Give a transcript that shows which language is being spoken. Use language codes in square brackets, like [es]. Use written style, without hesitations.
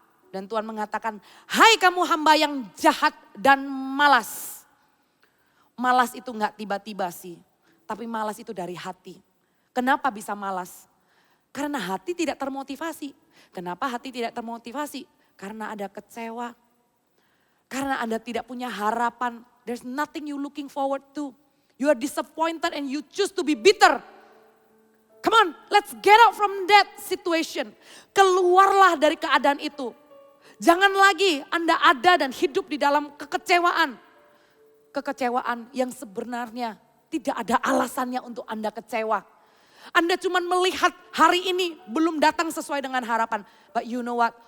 [id] Dan Tuhan mengatakan, hai kamu hamba yang jahat dan malas. Malas itu gak tiba-tiba sih, tapi malas itu dari hati. Kenapa bisa malas? Karena hati tidak termotivasi. Kenapa hati tidak termotivasi? Karena ada kecewa. Karena Anda tidak punya harapan. [en] There's nothing you looking forward to. You are disappointed and you choose to be bitter. Come on, let's get out from that situation. [id] Keluarlah dari keadaan itu. Jangan lagi Anda ada dan hidup di dalam kekecewaan. kekecewaan yang sebenarnya tidak ada alasannya untuk Anda kecewa. Anda cuma melihat hari ini belum datang sesuai dengan harapan. [en] But you know what?